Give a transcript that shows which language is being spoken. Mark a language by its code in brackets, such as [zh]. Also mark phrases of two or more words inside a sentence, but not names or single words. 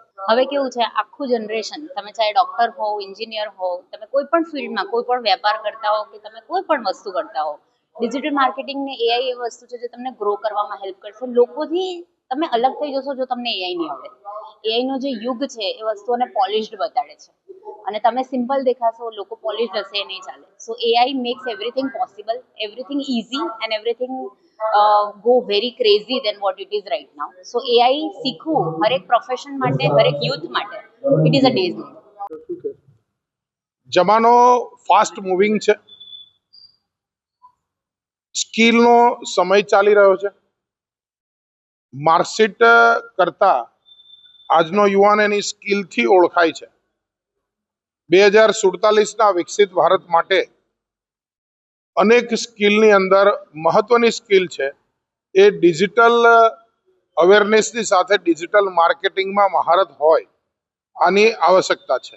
[gu] હવે કેવું છે, આખું જનરેશન, તમે ચાહે ડોક્ટર હો, એન્જિનિયર હો, તમે કોઈ પણ ફિલ્ડમાં કોઈ પણ વેપાર કરતા હો કે તમે કોઈ પણ વસ્તુ કરતા હો, [en] digital marketing [gu] ને AI એ વસ્તુ છે જે તમને ગ્રો કરવામાં હેલ્પ કરશે। લોકોથી તમે અલગ થઈ જશો જો તમને AI નહીં આવડે। AI નો જે યુગ છે એ વસ્તુઓને પોલિશ્ડ બતાડે છે અને તમે સિમ્પલ દેખાશો, લોકો પોલિશ્ડ હશે એ નહીં ચાલે। [en] So AI makes everything possible, everything easy and everything go very crazy than what it is right now. [gu] So AI શીખવું હરેક પ્રોફેશન માટે, હરેક યુથ માટે [en] it is a day's need. [gu] જમાનો [en] fast moving [gu] છે, સ્કિલનો સમય ચાલી રહ્યો છે। માર્કશીટ કરતા આજનો યુવાન એની સ્કિલથી ઓળખાય છે। 2047ના વિકસિત ભારત માટે અનેક સ્કિલની અંદર મહત્વની સ્કિલ છે એ [en] digital awareness [gu] સાથે [en] digital marketing [gu] મહારત હોય આની આવશ્યકતા છે।